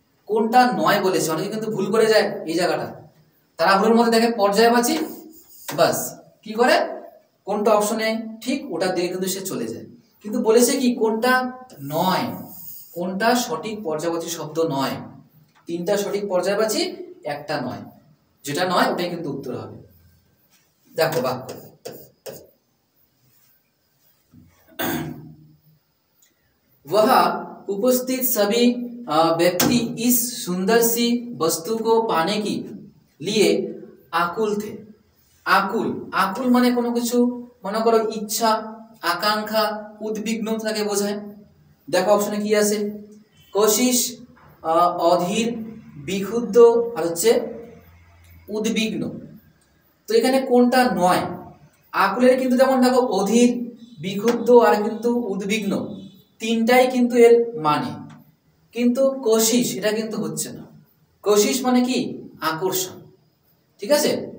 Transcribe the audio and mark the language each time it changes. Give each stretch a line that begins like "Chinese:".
Bangla: কোনটা নয় বলেছে, অনেকে কিন্তু ভুল করে যায় এই জায়গাটা, তারা ভুলের মধ্যে দেখে পর্যায়বাচী, বাস কি করে কোনটা অপশনে ঠিক ওটার দিকে কিন্তু সে চলে যায়। কিন্তু বলেছে কি কোনটা নয়, কোনটা সঠিক পর্যায়বাচী শব্দ নয়। তিনটা সঠিক পর্যায়বাচী, একটা নয়, যেটা নয় ওটাই কিন্তু উত্তর হবে। দেখো বাক্য,
Hindi: वह उपस्थित सभी व्यक्ति इस सुंदर सी वस्तु को पाने के लिए आकुल थे।
Bangla: आकुल, आकुल মানে কোনো কিছু মনে করো ইচ্ছা, আকাঙ্ক্ষা, উদ্বিগ্নতাকে বোঝায়। দেখো অপশনে কি আছে? কোশিশ, অধীর, বিক্ষুব্ধ আর হচ্ছে উদ্বিগ্ন। তো এখানে কোনটা নয়? আকুলের কিন্তু যেমন দেখো অধীর, বিক্ষুব্ধ আর কিন্তু উদ্বিগ্ন, তিনটাই কিন্তু এর মানে, কিন্তু কোশিশ এটা কিন্তু হচ্ছে না। কোশিশ মানে কি আকর্ষণ, ঠিক আছে?